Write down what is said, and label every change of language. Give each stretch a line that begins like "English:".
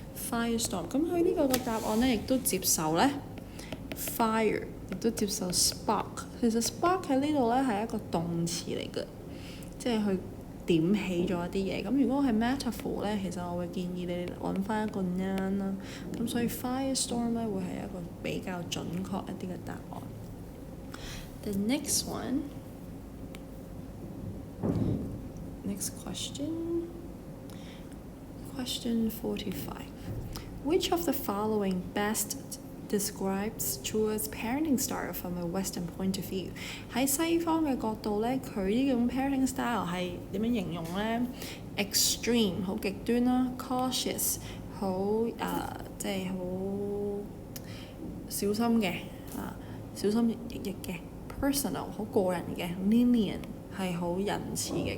Cantonese: Firestorm， 咁佢呢個嘅答案咧亦都接受咧 fire， 亦都接受 spark。其實 spark 喺呢度咧係一個動詞嚟嘅，即係去點起咗一啲嘢。咁如果係 metaphor 咧，其實我會建議你揾翻一個 noun 啦。咁所以 firestorm 咧會係一個比較準確一啲嘅答案。
English: The next one, next question, question 45. Which of the following best describes Chua's parenting style from a Western point of view？
Cantonese: 喺西方嘅角度咧，佢呢種 parenting style 係點樣形容咧 ？Extreme 好極端啦 ，cautious 好即係好小心嘅小心翼翼嘅 ，personal 好個人嘅 ，lenient 係好仁慈嘅。